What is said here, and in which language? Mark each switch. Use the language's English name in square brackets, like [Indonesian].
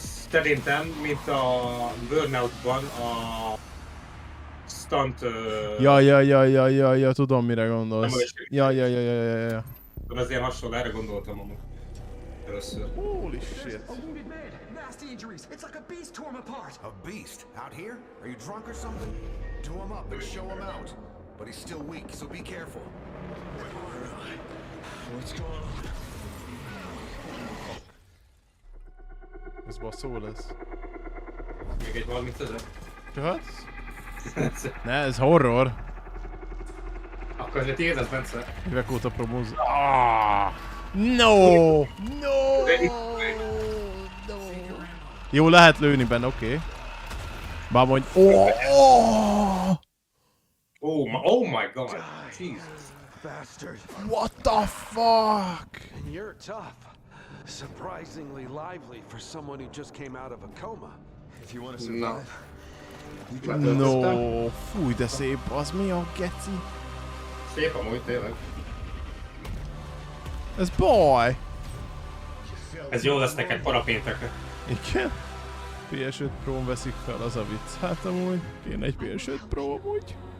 [Hungarian] Szerintem, mint a Burnoutban a stunt... Ja, tudom mire gondolsz. Ja. Ez ilyen hasonló, erre gondoltam amúgy. Először. [English] Holy shit. Nasty injuries. It's like a beast tore him apart. A beast? Out here? Are you drunk or something? Do him up and show him out. but he's still weak, so be careful. What's going on? [Hungarian] Ez basszó lesz. Még egy valamit ezzel? Jöhetsz? Ne, ez horror. Akkor ezért tiéd az, Bence? Évek óta promóz... [English] No! No! [Hungarian] Jó, lehet lőni benne, oké. Bár mondj... [English] Oh my god! Jesus. Bastard. What the fuck? And you're tough. Surprisingly lively for someone who just came out of a coma. If you want to survive. [Hungarian] No, fúj, de szép, az mi a geci? Szép amúgy, tényleg. Ez baj! Ez jó lesz neked parapéntekre. Igen? PS5 Pro-n veszik fel, az a vicc. Hát amúgy, kéne egy PS5 Pro amúgy.